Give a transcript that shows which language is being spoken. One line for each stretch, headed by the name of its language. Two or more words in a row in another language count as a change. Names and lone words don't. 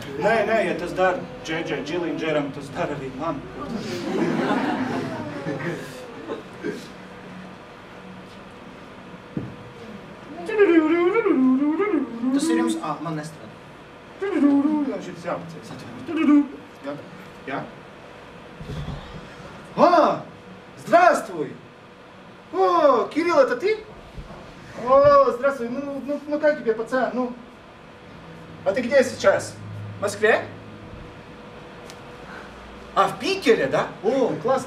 Latvian: Nē, ja tas dara Džilindžeram, tas dara arī man. Tas ir jums, man nestrādā. Šitas jāpacēs. Jā?
Russian: Здравствуй! Кирилл, это ты? Здравствуй, как тебе, пацан? А ты где сейчас? В Москве? В Питере, да? Классно.